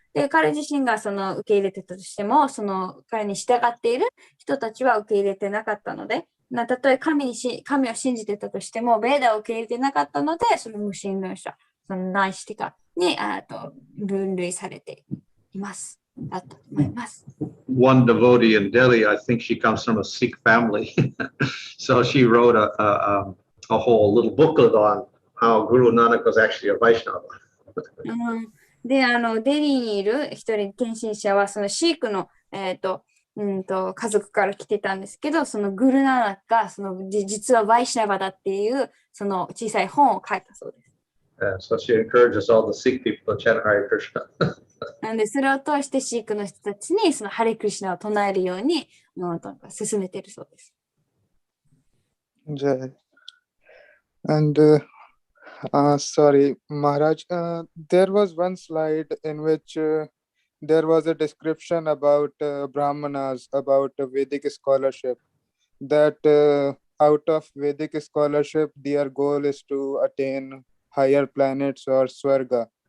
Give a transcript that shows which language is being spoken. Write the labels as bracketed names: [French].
[Japanese] で、彼自身がその受け入れてたとしても、その彼に従っている人たちは受け入れてなかったので、たとえ神を信じてたとしても、ベーダを受け入れてなかったので、その無神論者、そのナイシティカに分類されています。だったと思います。 [English] One devotee in Delhi, I think she comes from a Sikh family. So she wrote a whole little booklet on how Guru Nanak was actually a Vaishnava. [Japanese] で、デリーにいる一人献身者は、そのシークの、家族から来てたんですけど、そのグルナナクが実はバイシナバだっていうその小さい本を書いたそうです。 [English] So she encourages all the Sikh people to chant Hare Krishna. [Japanese] なので、それを通してシークの人たちにそのハレクリシナを唱えるように進めているそうです。 [English] And sorry, Maharaj, there was one slide in which there was a description about Brahmanas, about Vedic scholarship, that out of Vedic scholarship, their goal is to attain higher planets or Swarga.